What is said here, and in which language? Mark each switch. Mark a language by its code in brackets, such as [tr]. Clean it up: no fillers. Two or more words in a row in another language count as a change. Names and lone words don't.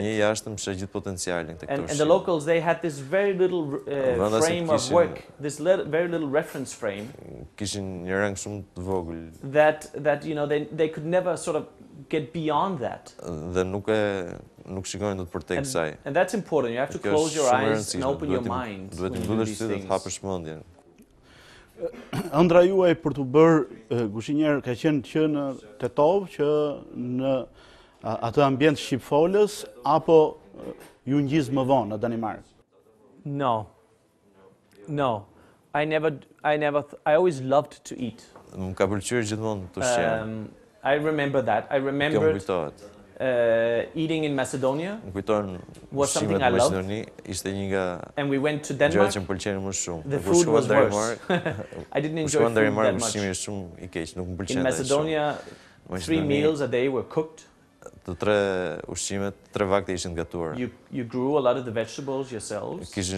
[en] And the locals, they had this very little frame of work, this very little reference frame, that they could never sort of get beyond that. And that's important. You have to close your eyes and open your mind when you do these things. [sq] Ëndra juaj për të bërë kuzhinier ka qenë që në Tetovë, që në atë ambient shqipfolës, apo ju ngjiz më vonë në Danimarkë? [en] No. I always loved to eat. [sq] Më ka pëlqyer gjithmonë të ushqem. [en] I remember that. I remembered eating in Macedonia was something I loved. And we went to Denmark. The food was worse. I didn't enjoy food that much. In Macedonia, 3 meals a day were cooked. You grew a lot of the vegetables yourselves.